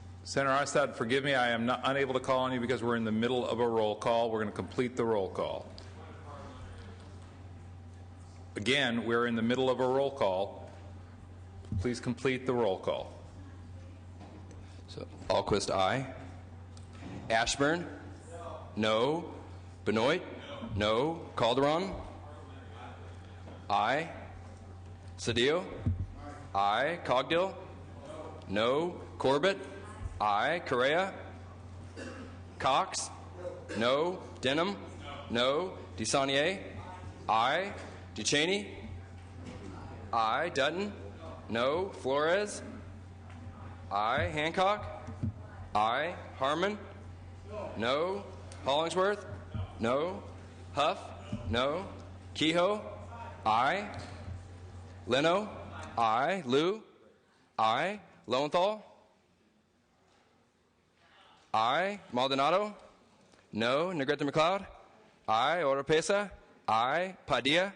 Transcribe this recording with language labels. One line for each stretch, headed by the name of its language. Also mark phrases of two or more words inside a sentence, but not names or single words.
English: Senator Onestad, forgive me, I am unable to call on you because we're in the middle of a roll call. We're going to complete the roll call. Again, we're in the middle of a roll call. Please complete the roll call. So, Alquist, aye. Ashburn? No. Benoit? No. Calderon? Aye. Cedillo? Aye. Cogdill? No. Corbett? Aye. Correa? Cox? No. Denham? No. DeSaulnier? Aye. Duchesne? Aye. Dutton? No. Flores? Aye. Hancock? Aye. Harmon? No. Hollingsworth? No. Huff? No. Kehoe? Aye. Leno? Aye. Liu? Aye. Lowenthal? Aye. Maldonado? No. Negrete McLeod? Aye. Oropesa? Aye. Padilla?